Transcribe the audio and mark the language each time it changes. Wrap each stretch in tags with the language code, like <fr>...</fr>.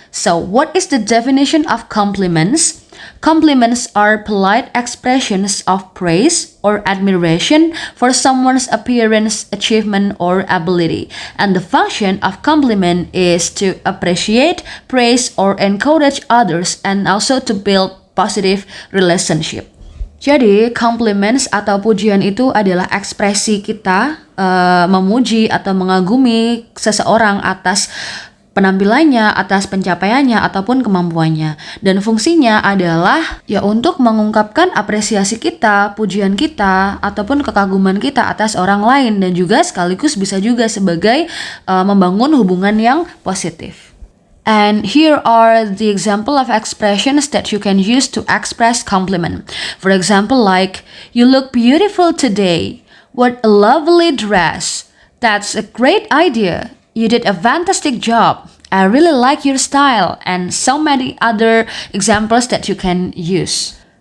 <en>So, what is the definition of compliments? Compliments are polite expressions of praise or admiration for someone's appearance, achievement, or ability. And the function of compliment is to appreciate, praise, or encourage others and also to build positive relationship.</en> <id>Jadi, compliments atau pujian itu adalah ekspresi kita memuji atau mengagumi seseorang atas penampilannya, atas pencapaiannya, ataupun kemampuannya. Dan fungsinya adalah ya untuk mengungkapkan apresiasi kita, pujian kita, ataupun kekaguman kita atas orang lain. Dan juga sekaligus bisa juga sebagai membangun hubungan yang positif.</id> <en>And here are the example of expressions that you can use to express compliment. For example, like, you look beautiful today. What a lovely dress. That's a great idea. You did a fantastic job. I really like your style, and so many other examples that you can use.</en>